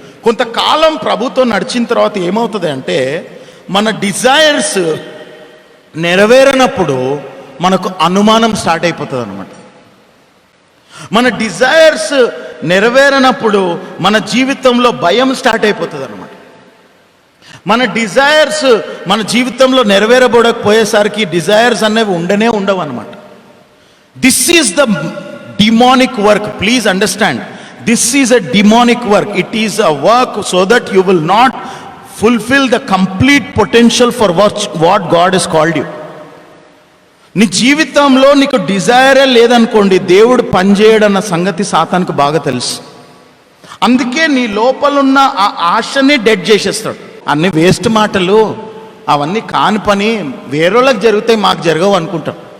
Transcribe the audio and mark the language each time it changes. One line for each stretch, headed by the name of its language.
Telugu: కొంతకాలం ప్రభుతో నడిచిన తర్వాత ఏమవుతుంది అంటే, మన డిజైర్స్ నెరవేరనప్పుడు మనకు అనుమానం స్టార్ట్ అయిపోతుంది అనమాట. మన డిజైర్స్ నెరవేరనప్పుడు మన జీవితంలో భయం స్టార్ట్ అయిపోతుంది అనమాట. మన డిజైర్స్ మన జీవితంలో నెరవేరబడకపోయేసరికి డిజైర్స్ అనేవి ఉండవు అనమాట.
English: This is the demonic work. Please understand. This is a demonic work. It is a work so that you will not fulfill the complete potential for what God has called you.
Telugu: నీ జీవితంలో నీకు డిజైరే లేదనుకోండి, దేవుడు పనిచేయడన్న సంగతి సాతానికి బాగా తెలుసు. అందుకే నీ లోపలున్న ఆ ఆశని డెడ్ చేసేస్తాడు. అన్ని వేస్ట్ మాటలు, అవన్నీ కాని పని, వేరేళ్ళకి జరుగుతాయి, మాకు జరగవు అనుకుంటాం.